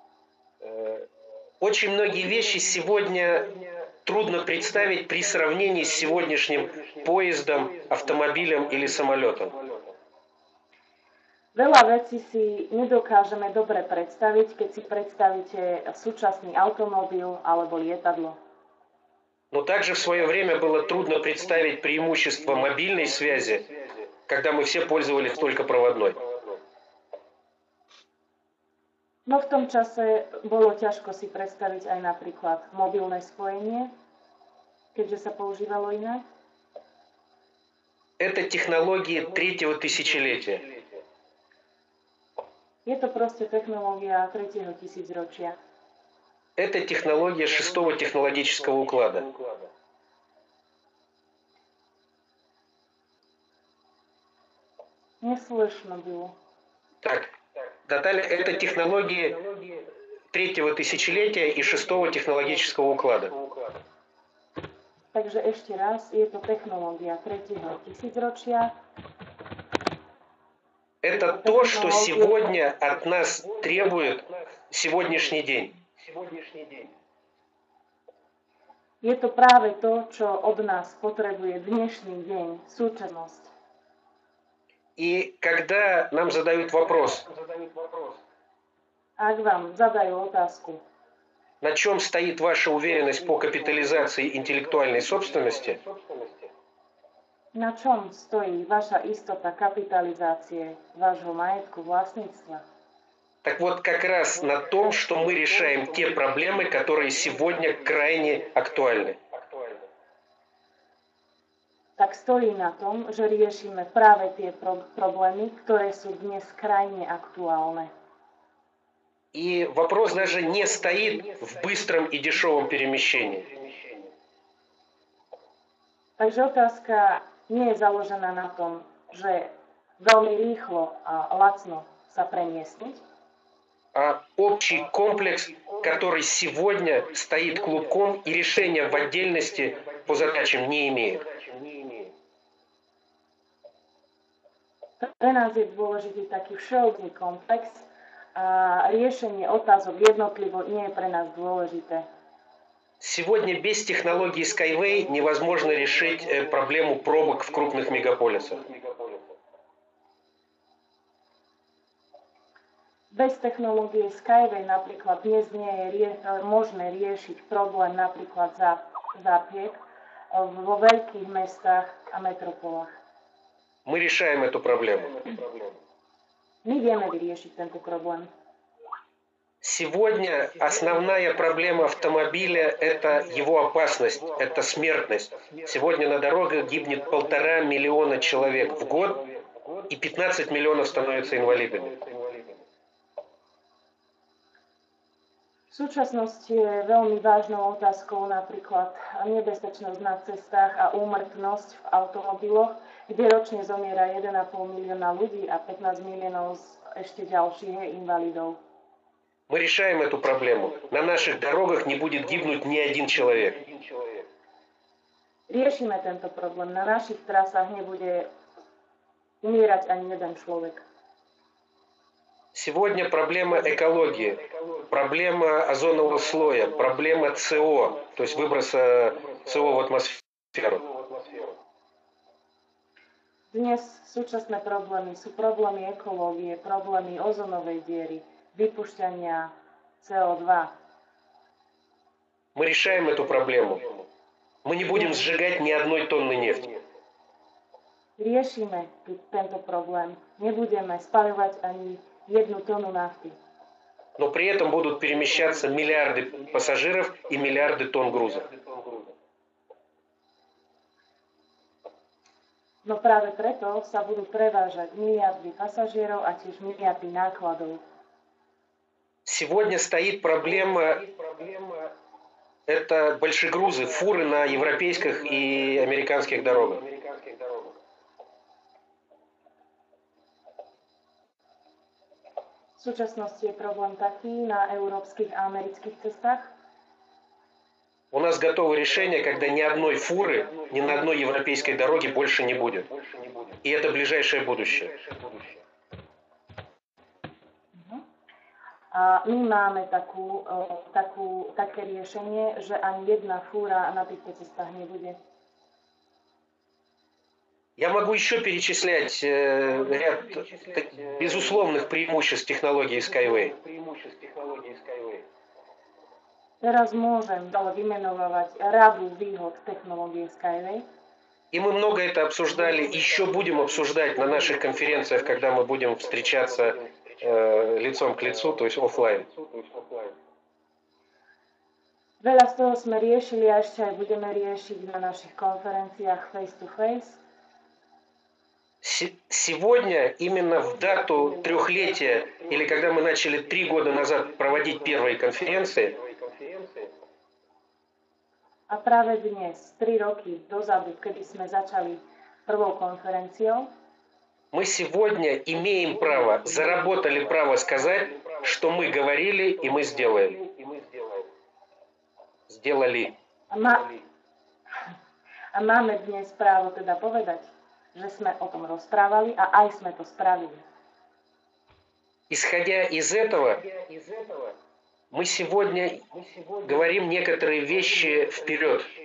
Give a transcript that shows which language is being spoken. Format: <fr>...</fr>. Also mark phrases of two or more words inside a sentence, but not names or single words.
<ru>Очень многие вещи сегодня трудно представить при сравнении с сегодняшним поездом, автомобилем или самолетом.</ru> <sk>Veľa vecí si nedokážeme dobre predstaviť, keď si predstavíte súčasný automobil alebo lietadlo.</sk> <ru>Но также в свое время было трудно представить преимущество мобильной связи, когда мы все пользовались только проводной.</ru> <sk>No v tom čase bolo ťažko si predstaviť aj napríklad mobilné spojenie, keďže sa používalo inak.</sk> <ru>Это технологии третьего тысячелетия.</ru> <sk>Je to proste technológia 3. tisícročia.</sk> <ru>Это технология шестого технологического уклада. Не слышно было. Так, Наталья, это технологии третьего тысячелетия и шестого технологического уклада.</ru> <sk>Takže ešte raz, je to technológia 3. tisícročia.</sk> <ru>Это то, что сегодня от нас требует сегодняшний день.</ru> <sk>Je to práve to, čo od nás potrebuje dnešný deň, súčasnosť.</sk> <ru>И когда нам задают вопрос,</ru> <sk>Ak vám zadajú otázku,</sk> <ru>на чем стоит ваша уверенность по капитализации интеллектуальной собственности,</ru> <sk>na čom stojí vaša istota kapitalizácie vášho majetku vlastníctva,</sk> <ru>так вот как раз на том, что мы решаем те проблемы, которые сегодня крайне актуальны.</ru> <sk>tak stojí na tom, že riešime práve tie problémy, ktoré sú dnes krajne aktuálne.</sk> <ru>И вопрос даже не стоит в быстром и дешевом перемещении.</ru> <sk>Takže otázka nie je založená na tom, že veľmi rýchlo a lacno sa premiestniť,</sk> <ru>А общий комплекс, который сегодня стоит клубком и решения в отдельности по задачам не имеет.</ru> <sk>Pre nás je dôležitý taký všeobecný komplex a riešenie otázok jednotlivo nie je pre nás dôležité.</sk> <ru>Сегодня без технологии Skyway невозможно решить проблему пробок в крупных мегаполисах.</ru> <sk>Bez technológie Skyway napríklad dnes nie je možné riešiť problém napríklad zápiek vo veľkých mestách a metropolách.</sk> <ru>Мы решаем эту проблему.</ru> <sk>My vieme vyriešiť tento problém.</sk> <ru>Сегодня основная проблема автомобиля – это его опасность, это смертность. Сегодня на дорогах гибнет 1,5 миллиона человек в год, и 15 миллионов становятся инвалидами.</ru> <sk>V súčasnosti je veľmi vážnou otázkou napríklad nebezpečnosť na cestách a úmrtnosť v automobiloch, kde ročne zomiera 1,5 milióna ľudí a 15 miliónov ešte ďalších je invalidov.</sk> <ru>Мы решаем эту проблему. На наших дорогах не будет гибнуть ни один человек.</ru> <sk>Riešime tento problém. Na našich trasách nebude umierať ani jeden človek.</sk> <ru>Сегодня проблема экологии, проблема озонового слоя, проблема СО, то есть выброса СО в атмосферу.</ru> <sk>Dnes súčasné problémy sú problémy ekológie, problémy ozonovej diery, vypušťania CO2.</sk> <ru>Мы решаем эту проблему. Мы не будем сжигать ни одной тонны нефти.</ru> <sk>Riešime tento problém. Nebudeme spaľovať ani 1 tonu nafty.</sk> <ru>Но при этом будут перемещаться миллиарды пассажиров и миллиарды тонн груза.</ru> <sk>No práve preto sa budú prevážať miliardy pasažierov a tiež miliardy nákladov.</sk> <ru>Сегодня стоит проблема, это большегрузы, фуры на европейских и американских дорогах.</ru> <sk>V súčasnosti je problém taký na európskych a amerických cestách.</sk> <ru>У нас готовы решения, когда ни одной фуры, ни на одной европейской дороге больше не будет. И это ближайшее будущее.</ru> <sk>A my máme také riešenie, že ani jedna fúra na týchto cestách nebude.</sk> <ru>Я могу еще перечислять ряд безусловных преимуществ технологии Skyway.</ru> <sk>Teraz môžem vymenovať radu výhod technológie Skyway.</sk> <ru>И мы много это обсуждали, еще будем обсуждать на наших конференциях, когда мы будем встречаться лицом к лицу, то есть офлайн.</ru> <sk>Veľa z toho sme riešili a ešte aj budeme riešiť na našich konferenciách</sk> <en>face to face.</en> <ru>Сегодня, именно в дату трехлетия, или когда мы начали 3 года назад проводить первые конференции,</ru> <sk>a práve dnes, 3 roky dozadu, kedy sme začali prvou konferenciou,</sk> <ru>мы сегодня имеем право, заработали право сказать, что мы говорили и мы сделали. Сделали.</ru> <sk>A máme dnes právo teda povedať, že sme o tom rozprávali a aj sme to spravili.</sk> <ru>Исходя из этого, мы сегодня говорим некоторые вещи вперед.</ru>